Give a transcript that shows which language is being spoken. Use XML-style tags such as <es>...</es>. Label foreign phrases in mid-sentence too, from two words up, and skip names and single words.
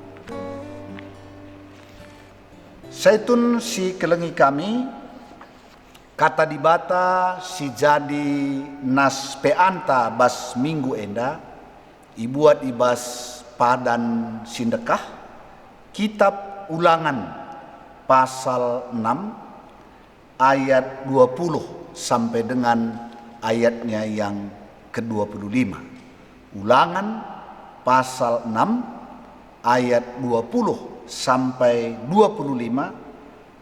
<btx>Saitun si kelengi kami, kata dibata si jadi nas peanta bas minggu enda, ibuat ibas padan sindekah,</btx> <id>kitab Ulangan pasal 6 ayat 20 sampai dengan ayatnya yang ke-25. Ulangan pasal 6 ayat 20 sampai 25.</id>